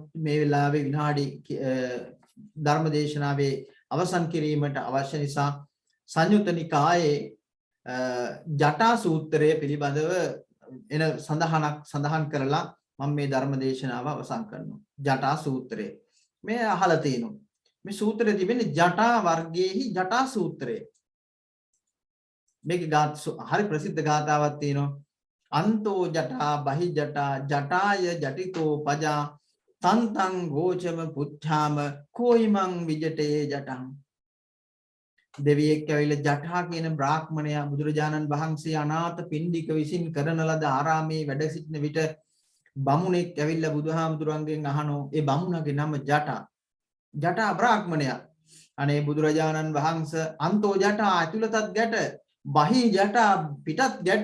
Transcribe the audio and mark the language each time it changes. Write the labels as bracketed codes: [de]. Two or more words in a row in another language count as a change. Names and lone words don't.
[si] මේ වෙලාවේ විනාඩි ධර්මදේශනාවේ අවසන් කිරීමට අවශ්‍ය නිසා සංයුත්ත නිකායේ ජටා සූත්‍රය පිළිබඳව එන සඳහන් කරලා මම මේ ධර්මදේශනාව අවසන් කරනවා. ජටා සූත්‍රය මේ අහලා තියෙනවා. මේ සූත්‍රය තිබෙන්නේ ජටා වර්ගයේහි ජටා සූත්‍රය. මේක හරි ප්‍රසිද්ධ ගාථාවක් තියෙනවා. [pi] අන්තෝ ජටා බහි ජටා ජටාය ජටිතෝ පජා තන්තං ගෝචම පුච්ඡාම කොයිමං විජටේ ජටං. [si] දෙවියෙක් ඇවිල්ලා ජටා කියන බ්‍රාහ්මණයා බුදුරජාණන් වහන්සේ අනාථ පිණ්ඩික විසින් කරන ලද ආරාමේ වැඩ සිටින විට බමුණෙක් ඇවිල්ලා බුදුහාමුදුරන්ගෙන් අහනෝ ඒ බමුණගේ නම ජටා. ජටා බ්‍රාහ්මණයා. අනේ බුදුරජාණන් වහන්සේ [pi] අන්තෝ ජටා [si] ඇතුළතත් ගැට, [pi] බහි ජටා [si] පිටත් ගැට.